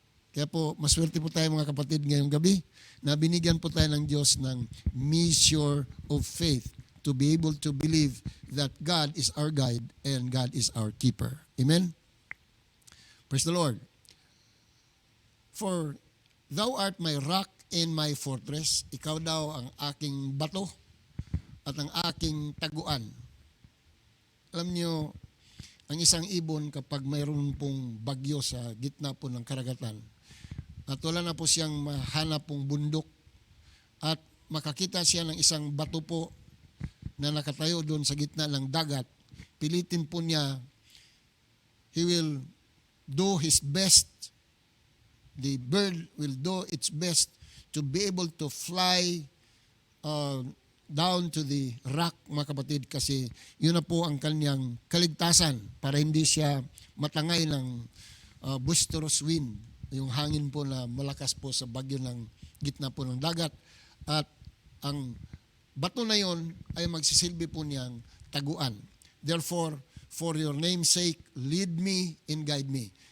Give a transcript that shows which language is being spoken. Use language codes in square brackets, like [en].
[tl] Kaya po, maswerte po tayo mga kapatid ngayong gabi na binigyan po tayo ng Diyos ng [en] measure of faith to be able to believe that God is our guide and God is our keeper. Amen? Praise the Lord. For thou art my rock and my fortress. [tl] Ikaw daw ang aking bato at ang aking taguan. Alam niyo, ang isang ibon kapag mayroon pong bagyo sa gitna po ng karagatan, at wala na po siyang mahanap pong bundok, at makakita siya ng isang bato po na nakatayo doon sa gitna ng dagat, pilitin po niya, [en] he will do his best, the bird will do its best to be able to fly down to the rock, [tl] mga kapatid, kasi yun na po ang kanyang kaligtasan para hindi siya matangay ng [en] boisterous wind, [tl] yung hangin po na malakas po sa bagyo ng gitna po ng dagat. At ang bato na yon ay magsisilbi po niyang taguan. [en] Therefore, for your name's sake, lead me and guide me.